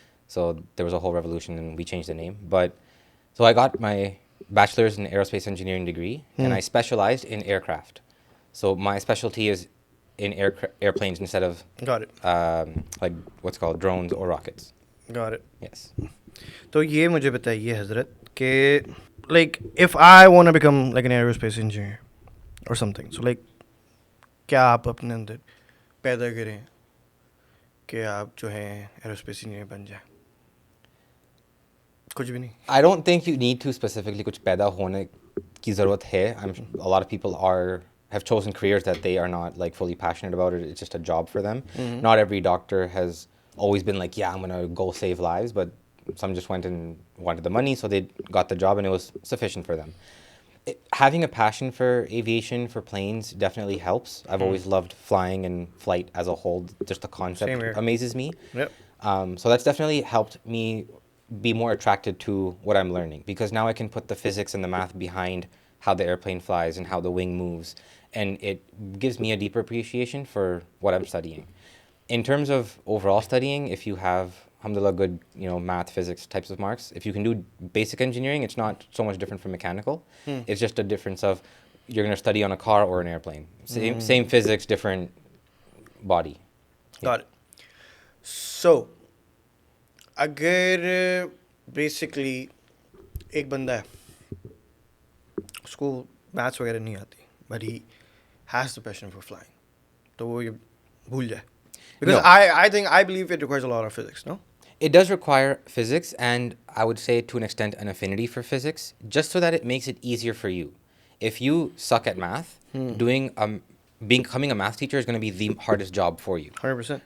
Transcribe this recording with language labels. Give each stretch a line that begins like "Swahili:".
English: So there was a whole revolution and we changed the name. But so I got my bachelor's in aerospace engineering degree and I specialized in aircraft. So my specialty is in airplanes instead of Got it. like what's called drones or rockets. Got it. Yes.
Hindi: तो ये मुझे बताइए हजरत कि
English: like if I want to become like an aerospace engineer or something, so like
Hindi: क्या आप अपने अंदर पैदा करें कि आप जो हैं एरोस्पेस इंजीनियर बन जाए? कुछ भी नहीं।
English: I don't think you need to specifically
Hindi: कुछ पैदा होने की ज़रूरत है.
English: A lot of people have chosen careers that they are not like fully passionate about it. It's just a job for them. Not every doctor has always been like, yeah, I'm gonna go save lives, but some just went and wanted the money, so they got the job and it was sufficient for them. Having a passion for aviation, for planes, definitely helps. I've always loved flying and flight as a whole. Just the Same concept here. amazes me. Yep. So that's definitely helped me be more attracted to what I'm learning, because now I can put the physics and the math behind how the airplane flies and how the wing moves, and it gives me a deeper appreciation for what I'm studying. In terms of overall studying, if you have, alhamdulillah, good, math, physics types of marks, if you can do basic engineering, it's not so much different from mechanical. It's just a difference of you're going to study on a car or an airplane. Same physics, different body. Got it.
Hindi: So अगर basically एक बंदा है उसको maths वगैरह नहीं आती
English: but he has the passion for flying,
Hindi: तो वो ये भूल जाए
English: Because No. I believe it requires a lot of physics, no? It does require physics, and I would say to an extent an affinity for physics, just so that it makes it easier for you. If you suck at math, becoming a math teacher is going to be the hardest job for you, 100%.